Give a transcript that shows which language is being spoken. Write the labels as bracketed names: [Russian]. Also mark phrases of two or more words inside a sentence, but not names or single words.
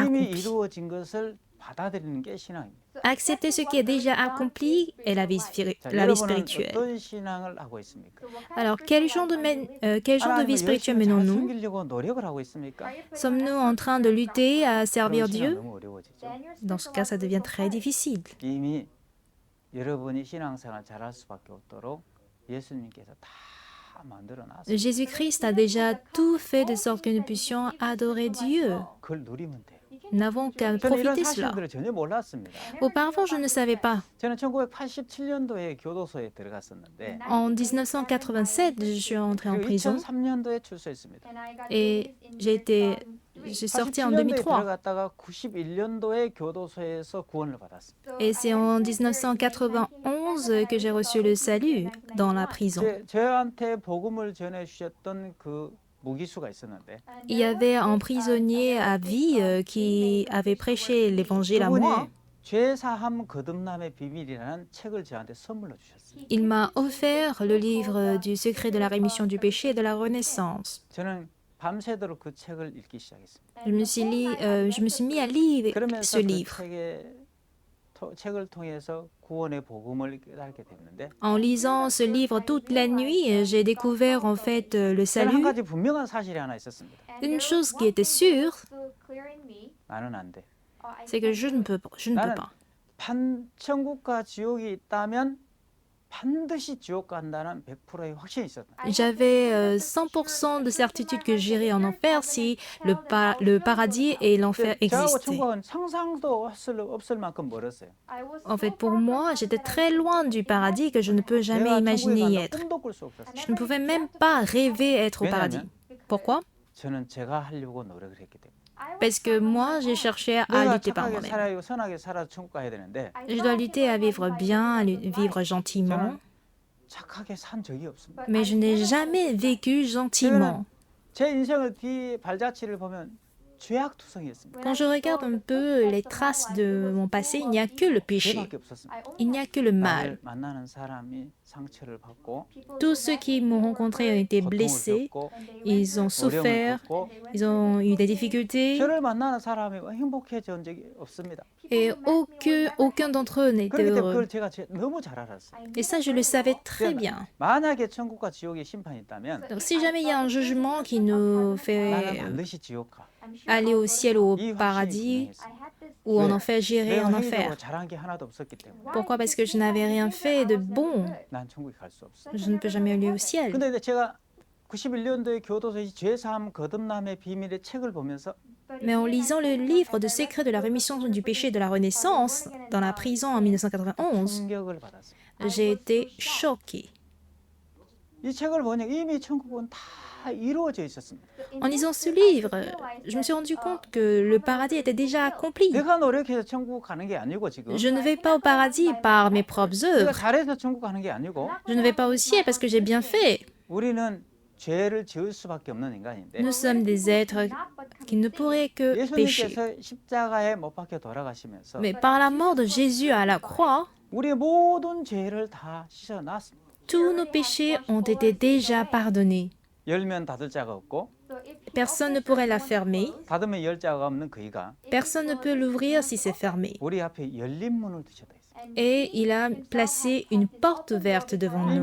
[French] accompli. [Korean] 이루어진 것을 받아들이는 게 신앙입니다. [French] Accepter ce qui est déjà accompli est la vie, [Korean] 자, [French] la vie [Korean] 여러분은 [French] spirituelle. [Korean] 어떤 신앙을 하고 있습니까? [French] Alors, quel genre de vie [Korean] 하나님을 [French] spirituelle [Korean] 열심히 잘 [French] menons-nous? [Korean] 섬기려고 노력을 하고 있습니까? [French] Sommes-nous en train de lutter à servir [Korean] 그런 신앙 [French] Dieu? [Korean] 너무 어려워지죠. [French] Dans ce cas, ça devient très difficile. [Korean] 이미 여러분이 신앙생활 잘할 수밖에 없도록 예수님께서 다 만들어 놨어요. [French] Jésus-Christ a déjà tout fait de sorte que nous puissions adorer Dieu. [Korean] 그걸 누리면 돼요. [French] Nous n'avons qu'à [Korean] 저는 이런 [French] profiter de cela. [Korean] 사실들을 전혀 몰랐습니다. [French] Auparavant, je ne savais pas. [Korean] 저는 1987년도에 교도소에 들어갔었는데 [French] En 1987, je suis entrée en [Korean] 그리고 [French] prison [Korean] 2003년도에 출소했습니다. [French] et j'ai sorti en [Korean] 87년도에 [French] 2003. [Korean] 들어갔다가 91년도에 교도소에서 구원을 받았습니다. [French] Et c'est en 1991 que j'ai reçu le salut dans la prison. [Korean] 저한테 복음을 전해 주셨던 그 무기수가 있었는데 [French] Il y avait un prisonnier à vie qui avait prêché l'évangile à moi. [Korean] 그분이 죄사함 거듭남의 비밀이라는 책을 저한테 선물로 주셨어요. [French] Il m'a offert le livre du secret de la rémission du péché et de la renaissance. [Korean] 저는 밤새도록 그 책을 읽기 시작했습니다. [French] Je me suis mis à lire [Korean] 그러면서 [French] ce [Korean] 그 [French] livre. [Korean] 책을 통해서 구원의 복음을 깨닫게 됐는데 [French] En lisant ce livre toute la nuit, j'ai découvert en fait le [Korean] 저는 한 [French] salut. [Korean] 가지 분명한 사실이 하나 있었습니다. [French] Une chose qui était sûre, [Korean] 나는 안 돼. [French] c'est que je ne peux pas. [Korean] 천국과 지옥이 있다면 반드시 지옥 간다는 100%의 확신이 있었다. [French] J'avais 100% de certitude que j'irais en enfer si le paradis et l'enfer [Korean] 저하고 [French] existaient. [Korean] 천국은 상상도 없을 만큼 멀었어요. [French] En fait, pour moi, j'étais très loin du paradis que je ne peux jamais [Korean] 내가 [French] imaginer [Korean] 천국에 [French] y [Korean] 간다 [French] être. [Korean] 꿈도 꿀 수 없었어요. [French] Je ne pouvais même pas rêver être au paradis. Pourquoi? [Korean] 저는 제가 하려고 노력을 했기 때문에. [French] Parce que moi, j'ai cherché à [Korean] 내가 [French] lutter par [Korean] 착하게 [French] moi-même. [Korean] 살아요, 선하게 살아서 천국 가야 되는데 [French] Je dois lutter à vivre bien, à vivre gentiment, [Korean] 저는 착하게 산 적이 없습니다. [French] mais je n'ai jamais vécu gentiment. [Korean] 제 인생을 뒤 발자취를 보면 죄악투성이었습니다. [French] Quand je regarde un peu les traces de mon passé, il n'y a que le péché, [Korean] 죄밖에 없었습니다. [French] il n'y a que le mal. [Korean] 나를 만나는 사람이 상처를 받고 [French] Tous ceux qui m'ont rencontré ont été [Korean] 고통을 [French] blessés, [Korean] 겪고 [French] ils ont [Korean] 어려움을 [French] souffert, [Korean] 겪고 [French] ils ont eu des difficultés [Korean] 저를 만나는 사람이 행복해진 적이 없습니다. [French] et aucun d'entre eux n'était [Korean] 그렇기 때문에 [French] heureux. [Korean] 그걸 제가 너무 잘 알았어요. [French] Et ça, je le savais très bien. [Korean] 만약에 천국과 지옥의 심판이 있다면 [French] Donc si jamais il y a un jugement qui nous [Korean] 나는 [French] fait [Korean] 반드시 지옥 가. [French] aller au ciel ou au [Korean] 이 확신이 [French] paradis [Korean] 분명했어요. [French] ou en enfer, j'irai en [Korean] 내가 [French] enfer. [Korean] 행위적으로 잘한 게 하나도 없었기 때문에 [French] Pourquoi? Parce que je n'avais rien fait de bon. [Korean] 난 천국에 갈 수 없어. [French] Je ne peux jamais aller au ciel. [Korean] 근데 제가 91년도에 교도소 이 죄사함 거듭남의 비밀의 책을 보면서 [French] Mais en lisant le livre de secret de la rémission du péché et de la renaissance dans la prison en 1991, [Korean] 충격을 받았어요. [French] j'ai été choquée. [Korean] 이 책을 보니 이미 천국은 다 이루어져 있었습니다. [French] En lisant ce livre, je me suis rendu compte que le paradis était déjà accompli. [Korean] 내가 노력해서 천국 가는 게 아니고 지금 [French] Je ne vais pas au paradis par mes propres [Korean] 내가 [French] œuvres. [Korean] 잘해서 천국 가는 게 아니고 [French] Je ne vais pas au ciel parce que j'ai bien fait. [Korean] 우리는 죄를 지을 수밖에 없는 인간인데 [French] Nous sommes des êtres qui ne pourraient que pécher. [Korean] 예수님께서 십자가에 못 박혀 돌아가시면서 [French] Mais par la mort de Jésus à la croix, [Korean] 우리의 모든 죄를 다 씻어놨습니다. [French] tous nos péchés ont été déjà pardonnés. [Korean] 열면 닫을 자가 없고 [French] Personne ne pourrait la fermer. [Korean] 닫으면 열 자가 없는 그이가 [French] Personne ne peut l'ouvrir si c'est fermé. [Korean] 우리 앞에 열린 문을 두셨다 했어요. [French] Et il a placé une porte ouverte devant nous.